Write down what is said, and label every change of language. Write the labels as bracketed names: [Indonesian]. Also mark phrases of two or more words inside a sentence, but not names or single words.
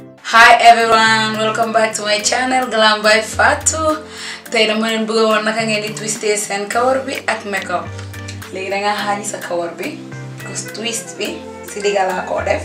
[English] Hi everyone, welcome back to my channel Glam by Fatou. [Wolof] Today dama len bëgg won naka ngeen di twister sen kawar bi ak makeup. Légui da nga xaji sa kawar bi, ko twist bi ci diga la ko def.